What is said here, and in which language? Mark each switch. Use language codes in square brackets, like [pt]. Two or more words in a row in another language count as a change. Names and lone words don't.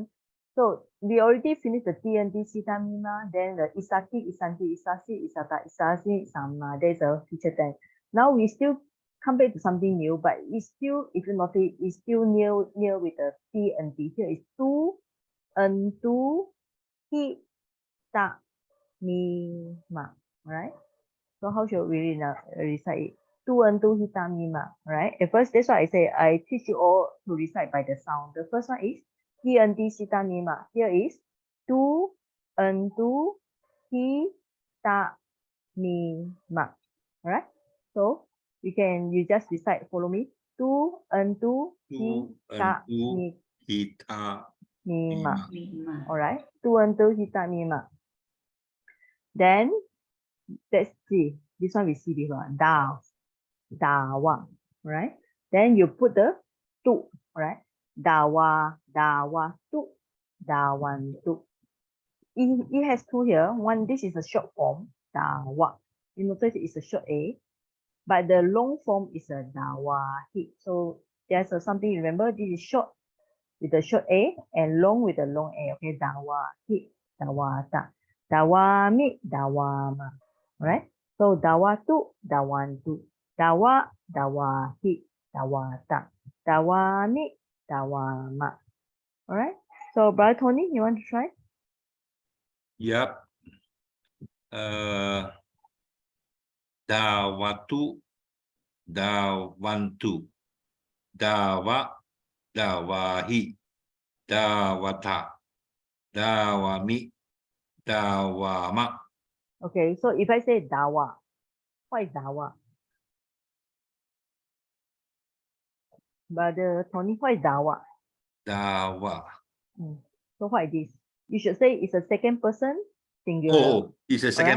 [en] So we already finished the TNT, Sita, Mima, then the Isaki, Isanti, Isasi, Isata, Isasi, Sama. There's a feature then. Now we still come back to something new, but it's still, if you notice, it's still near with the T and T. Here is tu, hi, ta, mi, ma. Right? So how should we recite it? Tu, hita, mi, ma. Right? At first, that's why I say I teach you all to recite by the sound. The first one is hi, sita, mi, ma. Here is tu, hi, ta, mi, ma. Alright? So you just recite, follow me. Tu, hi, ta, mi, Hita. mi, ma. Mima. Alright? Tu, hita, mi, ma. Then let's see. This one we see before. Dawa. Right? Then you put the tu. Right? Dawa, tu. Dawan, tu. It has two here. One, this is a short form. Dawa. You notice it's a short A. But the long form is a dawahi. So there's something, remember, this is short with a short A and long with a long A. Okay, dawahi, dawata, dawami, dawama. Right? So dawatu, dawantu, dawa, dawahi, dawata, dawami, dawama. All right? So Brother Tony, you want to try? Yep. Dawatu, dawantu, dawa, dawahi, dawata, dawami, dawama. Okay, so if I say dawa, what is dawa? Brother Tony, what is dawa? Dawa. So what is this? You should say it's a second person singular. Oh, it's a second